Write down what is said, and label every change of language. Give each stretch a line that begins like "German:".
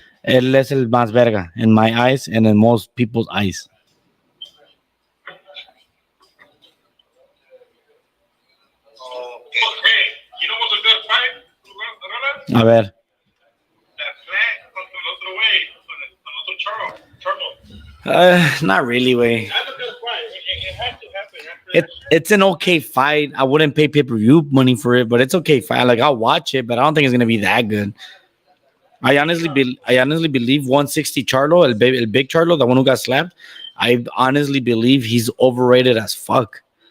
Spanish: Él es el más verga
English: in my eyes and in most people's eyes. Okay, you know what's a good fight?
Spanish: A ver. That flat contra el otro güey, con otro Charlo.
English: Not really, way. That's a good fight. It has to happen. It's an okay fight. I wouldn't pay pay-per-view money for it, but it's okay fight. Like, I'll watch it, but I don't think it's gonna be that good. I honestly believe 160 Charlo, el big Charlo, the one who got slapped. I honestly believe he's overrated as fuck.